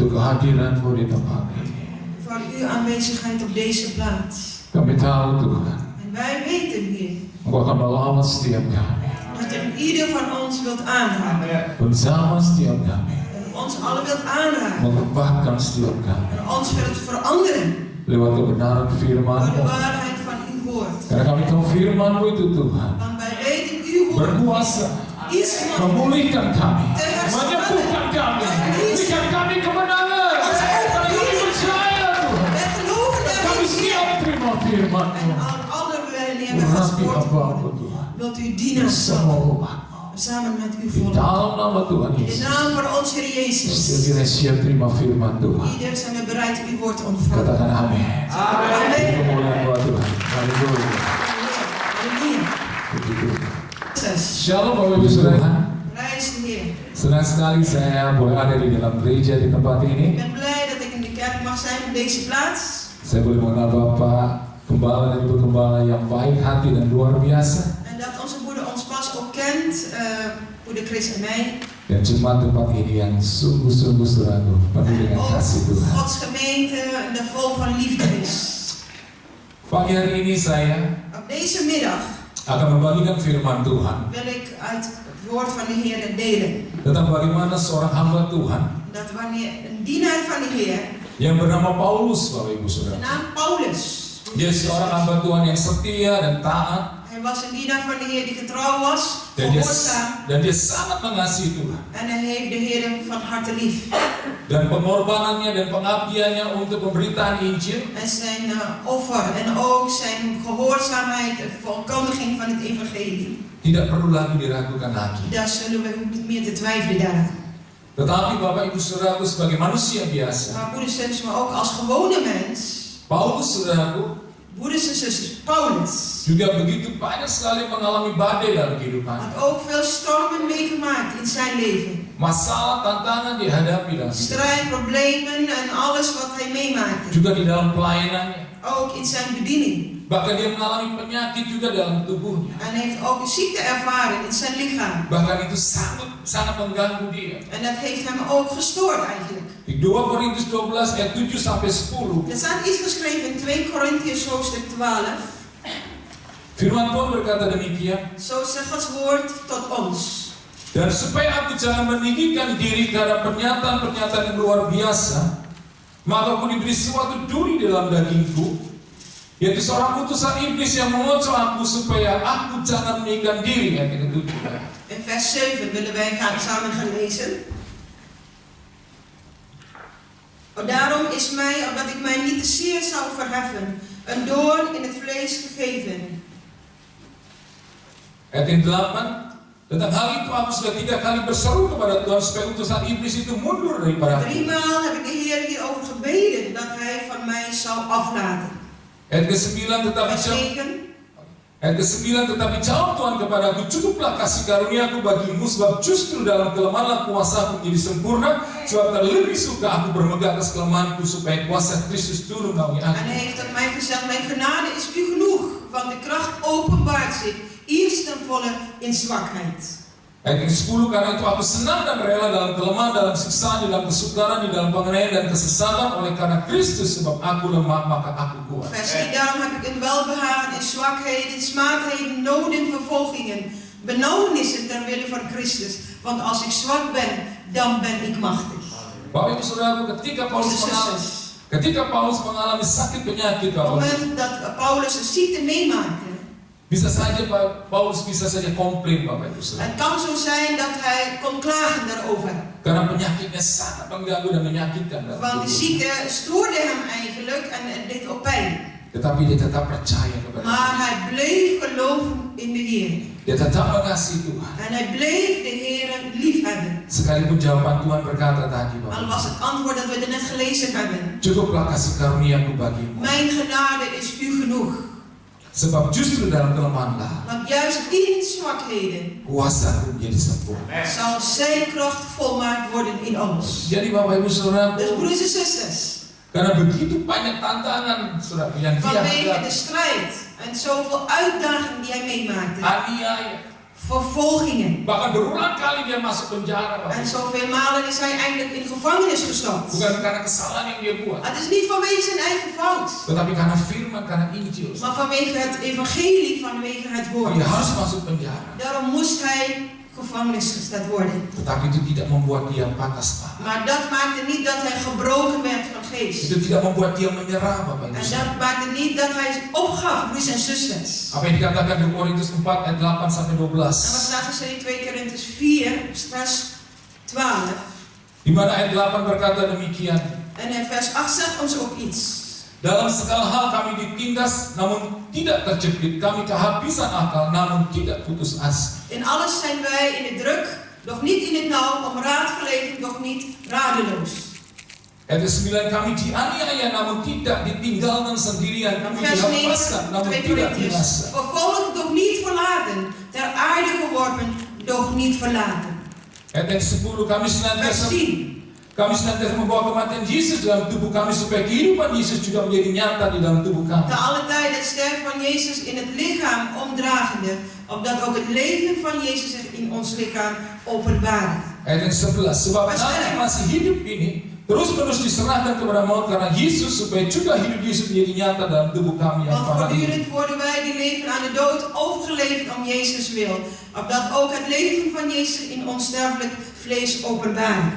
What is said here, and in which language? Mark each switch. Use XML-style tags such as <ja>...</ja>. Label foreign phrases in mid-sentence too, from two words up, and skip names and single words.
<id>kehadiran-Mu di tempat ini.</id> <nl>Voor uw aanwezigheid op deze plaats.</nl> <id>Kami tahu Tuhan,</id> <nl>En wij weten, Heer,</nl> <id>Engkau akan melawat setiap kami,</id> <nl>dat u ieder van ons wilt aanraken.</nl> <id>bersama setiap kami,</id> <nl>En ons allen wilt aanraken.</nl> <id>mengubahkan setiap kami</id> <nl>En ons wilt veranderen</nl> <id>lewat kebenaran</id> <nl>door de</nl> <id>firman-Mu.</id> <nl>waarheid van uw woord.</nl> <id>Karena kami tahu firman-Mu itu Tuhan</id> <nl>Want wij weten uw woord</nl> <id>berkuasa</id> <nl>is machtig.</nl> <id>memulihkan kami, menyembuhkan kami, berikan kami kemenangan. Karena kami percaya Tuhan,</id> <nl>Wij geloven</nl> <id>kami</id> <nl>daarin.</nl> <id>siap terima firman-Mu.</id> <nl>En al alle wij hebben</nl> <id>Urapi</id> <nl>gesproken</nl> <id>hamba-Mu</id> <nl>worden,</nl> <id>Tuhan,</id> <nl>wilt u dienen</nl> <id>bersama</id> <nl>zelf.</nl> <id>umat-Mu.</id> <nl>Samen met uw</nl> <id>Di</id> <nl>volk.</nl> <id>dalam nama Tuhan In de Yesus,</id> <nl>naam van onze Heer Jezus.</nl> <id>kita siap terima firman Tuhan.</id> <nl>Ieder zijn we bereid uw woord te ontvangen.</nl> <id>Katakan amin.</id> <nl>Amen.</nl> <id>Kemuliaan buat Tuhan. Haleluya.</id> <nl>Halleluja.</nl> <id>Puji Tuhan.</id> <nl>Jezus.</nl> <id>Shalom Bapak Ibu Saudara.</id> <nl>Prijs de Heer.</nl> <id>Senang sekali saya boleh ada di dalam gereja di tempat</id> <nl>Ik</nl> <id>ini.</id> <nl>ben blij dat ik in de kerk mag zijn op deze plaats.</nl> <id>Saya boleh mengenal Bapak Gembala dan Ibu Gembala yang baik hati dan luar biasa.</id> <nl>En dat onze moeder ons pas ook kent. Moeder Chris en mij.</nl> <id>Dan jemaat tempat ini yang sungguh-sungguh saudara penuh</id> <nl>En</nl> <id>dengan</id> <nl>ook</nl> <id>kasih Tuhan.</id> <nl>Gods gemeente die vol van liefde is.</nl> <id>Pagi hari ini saya</id> <nl>Op deze middag</nl> <id>akan membagikan firman Tuhan</id> <nl>wil ik uit het woord van de Heer delen.</nl> <id>tentang bagaimana seorang hamba Tuhan</id> <nl>Dat wanneer een dienaar van de Heer,</nl> <id>yang bernama Paulus, Bapak Ibu</id> <nl>de</nl> <id>Saudara.</id> <nl>naam Paulus.</nl> <id>Dia seorang hamba Tuhan yang setia dan taat,</id> <nl>Hij was een dienaar van de Heer die getrouw was, dan gehoorzaam.</nl> <id>dia sangat mengasihi Tuhan.</id> <nl>En hij heeft de Heer van harte lief.</nl> <id>Dan pengorbanannya dan pengabdiannya untuk pemberitaan Injil</id> <nl>En zijn offer en ook zijn gehoorzaamheid, de verkondiging van het evangelie.</nl> <id>tidak perlu lagi diragukan lagi.</id> <nl>Daar zullen we niet meer te twijfelen daaraan.</nl> <id>Tetapi Bapak Ibu Saudaraku sebagai manusia biasa,</id> <nl>Maar broeders en zusters, maar ook als gewone mens,</nl> <id>Paulus Saudaraku</id> <nl>broeders en zusters,</nl> <id>Paulus juga begitu banyak sekali mengalami badai dalam kehidupannya.</id> <nl>had ook veel stormen meegemaakt in zijn leven.</nl> <id>Masalah, tantangan dihadapi dalam hidup.</id> <nl>Strijd, problemen en alles wat hij meemaakte.</nl> <id>Juga di dalam pelayanannya.</id> <nl>Ook in zijn bediening.</nl> <id>Bahkan dia mengalami penyakit juga dalam tubuhnya.</id> <nl>En hij heeft ook een ziekte ervaren in zijn lichaam.</nl> <id>Bahkan itu sangat mengganggu dia.</id> <nl>En dat heeft hem ook gestoord eigenlijk.</nl> <id>Di 2 Korintus 12 ayat 7 sampai 10.</id> <nl>Er staat iets geschreven in 2 Korintiërs hoofdstuk 12.</nl> <id>Firman Tuhan berkata demikian.</id> <nl>Zo zegt Gods woord tot ons.</nl> <id>Dan supaya aku jangan meninggikan diri karena pernyataan-pernyataan yang luar biasa, maka aku diberi suatu duri dalam dagingku, yaitu seorang utusan iblis yang mengocoh aku supaya aku jangan meninggikan diri. Ayat yang ke-7.</id> <nl>In vers 7 willen wij samen gaan lezen. Daarom is mij, opdat ik mij niet te zeer zou verheffen, een doorn in het vlees gegeven.</nl> <id>Ayat yang 8. Tentang hal itu aku sudah 3 kali berseru kepada Tuhan supaya utusan iblis itu mundur daripada aku.</id> <nl>3 maal heb ik de Heer hierover gebeden dat hij van mij zou aflaten.</nl> <id>Ayat ke-9 tetapi</id> <nl>Vers 9.</nl> <id>Ayat ke-9 tetapi jawab Tuhan kepadaku, cukuplah kasih karuniaku bagimu, sebab justru dalam kelemahan kuasaku menjadi sempurna, sebab terlebih suka aku bermegah atas kelemahanku supaya kuasa Kristus turun melalui</id> <nl>En</nl> <id>aku.</id> <nl>hij heeft tot mij gezegd, mijn genade is u genoeg, want de kracht openbaart zich eerst ten volle in zwakheid.</nl> <id>Ayat ke-10 karena itu aku senang dan rela dalam kelemahan, dalam siksaan, dalam kesukaran, di dalam penganiayaan dan kesesatan oleh karena Kristus, sebab aku lemah maka aku kuat.</id> <nl>Vers 10, daarom heb ik een welbehagen in zwakheden, smaadheden, noden, vervolgingen, benauwenissen ter wille van Christus. Want als ik zwak ben, dan ben ik machtig.</nl> <id>Bapak Ibu Saudaraku, ketika Paulus mengalami sakit penyakit,</id> <nl>Op het moment dat Paulus een ziekte meemaakte,</nl> <id>bisa saja Paulus bisa saja komplain Bapak Ibu Saudara.</id> <nl>het kan zo zijn dat hij kon klagen daarover.</nl> <id>Karena penyakitnya sangat mengganggu dan menyakitkan dalam</id> <nl>Want die</nl> <id>tubuhnya.</id> <nl>ziekte stoorde hem eigenlijk en het deed ook pijn.</nl> <id>Tetapi dia tetap percaya kepada</id> <nl>Maar</nl> <id>Tuhan.</id> <nl>hij bleef geloven in de Heer.</nl> <id>Dia tetap mengasihi Tuhan.</id> <nl>En hij bleef de Heer liefhebben.</nl> <id>Sekalipun jawaban Tuhan berkata tadi,</id> <nl>Al</nl> <id>Bapak,</id> <nl>was het antwoord dat we er net gelezen hebben.</nl> <id>cukuplah kasih karuniaku bagimu.</id> <nl>Mijn genade is u genoeg.</nl> <id>Sebab justru dalam kelemahanlah</id> <nl>Want juist in zwakheden</nl> <id>kuasaku menjadi sempurna.</id> <nl>zal zijn kracht volmaakt worden in ons.</nl> <id>Jadi Bapak Ibu Saudara,</id> <nl>Dus broeders en zusters,</nl> <id>karena begitu banyak tantangan Saudara yang dia</id> <nl>vanwege de</nl> <id>hadapi,</id> <nl>strijd en zoveel uitdagingen die hij meemaakte.</nl> <id>aniaya,</id> <nl>vervolgingen.</nl> <id>Bahkan berulang kali dia masuk penjara.</id> <nl>En zoveel malen is hij eindelijk in gevangenis gestopt.</nl> <id>Bukan karena kesalahan yang dia buat,</id> <nl>Het is niet vanwege zijn eigen fout,</nl> <id>tetapi karena firman, karena Injil.</id> <nl>maar vanwege het evangelie, vanwege het woord.</nl> <id>Dia harus masuk penjara.</id> <nl>Daarom moest hij gevangenis gezet worden.</nl> <id>Tetapi itu tidak membuat dia patah semangat.</id> <nl>Maar dat maakte niet dat hij gebroken werd van geest.</nl> <id>Itu tidak membuat dia menyerah, Bapak Ibu.</id> <nl>En dat maakte niet dat hij opgaf, broers en zusters.</nl> <id>Apa yang dikatakan di Korintus 4 ayat 8 sampai 12.</id> <nl>En wat staat geschreven in 2 Korintus 4, vers 12.</nl> <id>Di mana ayat 8 berkata demikian.</id> <nl>En in vers 8 zegt ons ook iets.</nl> <id>Dalam segala hal kami ditindas, namun tidak terjepit. Kami kehabisan akal, namun tidak putus asa.</id> <nl>In alles zijn wij in de druk, doch niet in het nauw, om raad verlegen, doch niet radeloos.</nl> <id>Ayat 9, kami dianiaya, namun tidak ditinggalkan sendirian.</id> <nl>Dan</nl> <id>Kami</id> <nl>vers 9,</nl> <id>dilepaskan, namun</id> <nl>2</nl> <id>tidak</id> <nl>Korintiërs.</nl> <id>binasa.</id> <nl>Vervolgd, doch niet verlaten. Ter aarde geworpen, doch niet verlaten.</nl> <id>Ayat 10,</id> <nl>Vers 10.</nl> <id>kami senantiasa membawa kematian Yesus dalam tubuh kami supaya kehidupan Yesus juga menjadi nyata di dalam tubuh kami.</id> <nl>Te alle tijd het sterven van Jezus in het lichaam omdragende, opdat ook het leven van Jezus zich in ons lichaam openbaart.</nl> <id>Ayat 11, sebab kami masih hidup ini terus-menerus diserahkan kepada maut karena Yesus supaya juga hidup Yesus menjadi nyata dalam tubuh kami yang</id> <nl>Want</nl> <id>fana ini.</id> <nl>voortdurend worden wij die leven aan de dood overgeleverd om Jezus wil, opdat ook het leven van Jezus in ons sterfelijk vlees openbaart.</nl>